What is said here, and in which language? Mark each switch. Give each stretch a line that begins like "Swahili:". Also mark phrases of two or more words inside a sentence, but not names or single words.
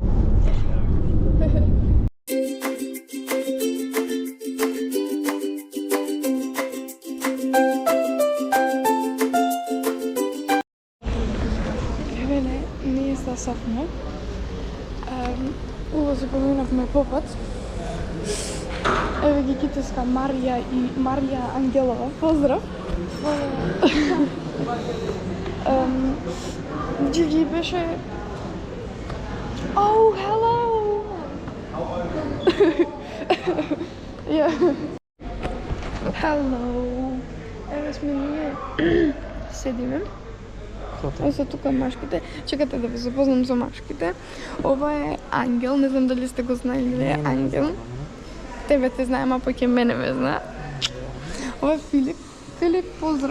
Macedonian: Ние стасавме. Улози поминавме попат. Еве ги китеска Марија и Марија Ангелова. Поздрав! Джиги беше...
English: Oh, hello! Hello!
Macedonian: Еве сме ние. Седиме. Ова се тука машките. Чекате да ви запознам со машките. Ова е Ангел, не знам дали сте го знаели да е Ангел. Тебе те знаем, а пак и мене ме знае. Ова е Филип. Филип, поздрав.